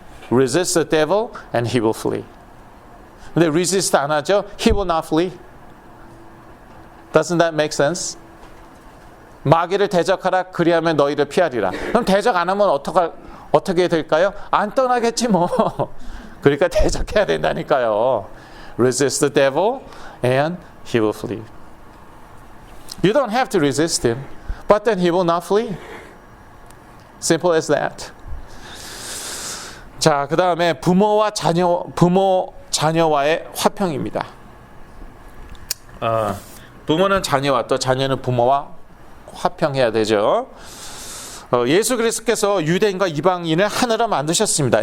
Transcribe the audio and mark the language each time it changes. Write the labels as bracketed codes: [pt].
[en] Resist the devil and he will flee. [ko] 근데 resist 안 하죠? [en] He will not flee. Doesn't that make sense? [ko] 마귀를 대적하라. 그리하면 너희를 피하리라. 그럼 대적 안 하면 어떻게 될까요? 안 떠나겠지 뭐. 그러니까 대적해야 된다니까요. [en] Resist the devil and he will flee. You don't have to resist him, but then he will not flee. Simple as that. [ko] 자, 그 다음에 부모 자녀와의 화평입니다. 부모는 자녀와 또 자녀는 부모와 화평해야 되죠. 예수 그리스도께서 유대인과 이방인을 하나로 만드셨습니다.